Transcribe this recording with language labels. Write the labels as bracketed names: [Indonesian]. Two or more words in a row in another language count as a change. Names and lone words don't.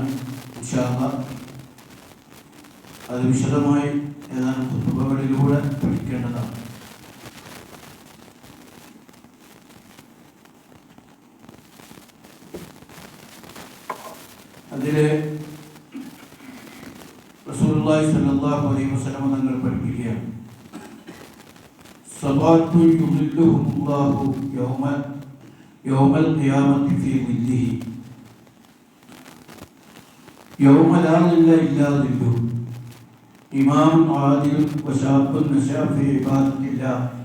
[Arabic] إن شاء الله [Malayalam] അത് വിശദമായി ഏതാനും ഖുതുബകളിലൂടെ പഠിക്കേണ്ടതാണ്. അതിൽ റസൂലുള്ളാഹി [Arabic] صلى الله عليه وسلم [Malayalam] തങ്ങൾ പഠിപ്പിക്കുകയാണ്, [Arabic] صلاة يظلهم الله يوم القيامة في ظله يوم لا ظل إلا ظله إمام عادل وشاب نشأ في عبادة الله